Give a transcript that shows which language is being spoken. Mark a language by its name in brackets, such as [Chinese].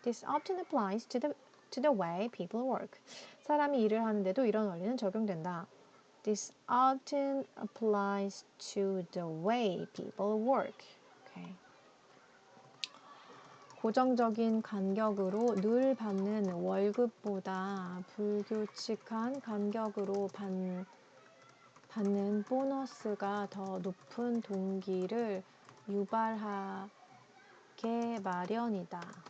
[English] This often applies to the way people work. [Korean] 사람이 일을 하는데도 이런 원리는 적용된다. [English] This often applies to the way people work. Okay. [Korean] 고정적인 간격으로 늘 받는 월급보다 불규칙한 간격으로 받는 보너스가 더 높은 동기를 유발하게 마련이다.